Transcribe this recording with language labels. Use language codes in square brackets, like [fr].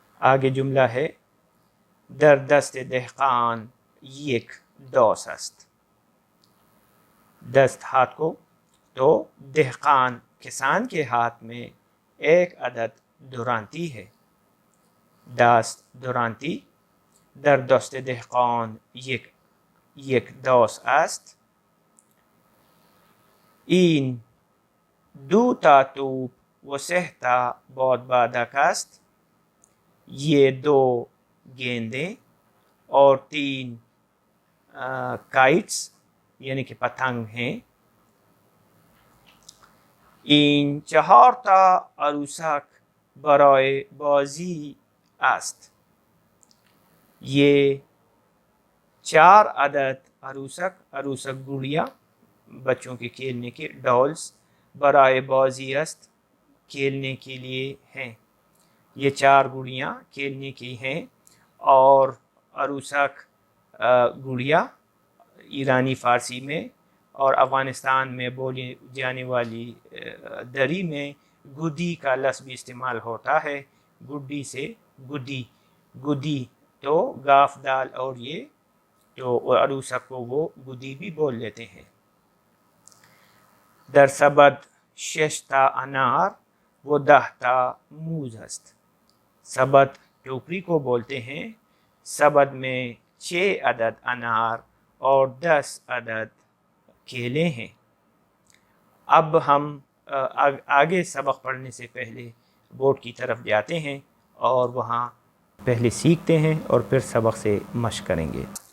[ur] آگے جملہ ہے [fa] در دست دهقان یک داس است. [ur] دست ہاتھ کو، تو دهقان کسان کے ہاتھ میں 1 عدد دورانتی ہے. [fa] دست دورانتی. در دست دهقان یک داس است. این 2 تا توپ و 3 تا بادبادک است. [ur] یہ 2 گیندیں اور 3 کائٹس یعنی کہ پتنگ ہیں. [fa] این 4 تا عروسک برای بازی است. [ur] یہ 4 عدد عروسک گڑیا بچوں کے کھیلنے کے ڈالز، [fa] برائے بازی است [ur] کھیلنے کے لیے ہیں. یہ 4 گڑیاں کھیلنے کی ہیں. اور عروسک گڑیا ایرانی فارسی میں اور افغانستان میں بولی جانے والی دری میں گڈی کا لفظ بھی استعمال ہوتا ہے. گڈی سے گڈی تو گاف دال اور یہ تو عروسک کو وہ گڈی بھی بول لیتے ہیں. [fa] در سبد 6 تا انار و 10 تا موز است. [ur] سبد ٹوکری کو بولتے ہیں. سبد میں 6 عدد انار اور 10 عدد کیلے ہیں. اب ہم آگے سبق پڑھنے سے پہلے بورڈ کی طرف جاتے ہیں اور وہاں پہلے سیکھتے ہیں اور پھر سبق سے مشق کریں گے.